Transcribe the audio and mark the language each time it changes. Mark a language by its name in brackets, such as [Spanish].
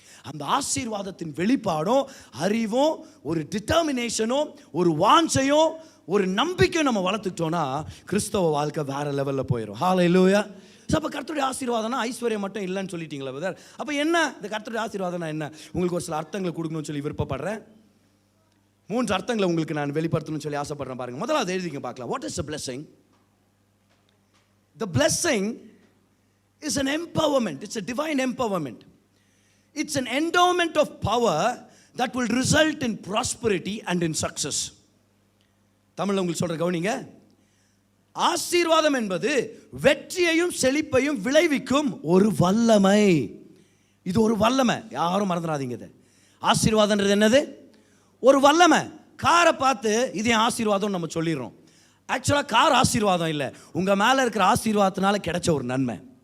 [Tamil] அந்த ஆசீர்வாதத்தின் வெளிப்பாடும் அறிவும் ஒரு டிட்டர்மினேஷனும் ஒரு வாஞ்சையும் ஒரு நம்பிக்கையும் நம்ம வளர்த்துக்கிட்டோன்னா கிறிஸ்தவ வாழ்க்கை வேற லெவலில் போயிடும். ஹல்லேலூயா. ஸோ அப்போ கர்த்தருடைய ஆசீர்வாதம்னா ஐஸ்வர்யம் மட்டும் இல்லைன்னு சொல்லிட்டீங்களா பிரதர்? அப்போ என்ன இந்த கர்த்தருடைய ஆசீர்வாதம்னா என்ன? உங்களுக்கு ஒரு சில அர்த்தங்களை கொடுக்கணும்னு சொல்லி விருப்பப்படுறேன். 3 அர்த்தங்களை உங்களுக்கு நான் வெளிப்படுத்தணும்னு சொல்லி ஆசைப்படுறேன். பாருங்க, முதலாவது எழுதிங்க பார்க்கலாம். [English] What is a blessing? The blessing is an empowerment. It's a divine empowerment. It's an endowment of power that will result in prosperity and in success. [Tamil] தமிழ்ல உங்களுக்கு சொல்ற கவனிங்க. ஆசீர்வாதம் என்பது வெற்றியையும் செழிப்பையும் விளைவிக்கும் ஒரு வல்லமை. இது ஒரு வல்லமை, யாரும் மறந்துடாதீங்க. இது ஆசீர்வாதம்ன்றது என்னது? ஒரு வல்லமை. காரை பார்த்து இது என் ஆசீர்வாதம் நம்ம சொல்லிடுறோம். ஆக்சுவலாக கார் ஆசீர்வாதம் இல்லை, உங்கள் மேலே இருக்கிற ஆசீர்வாதத்தினால கிடைச்ச ஒரு நன்மை.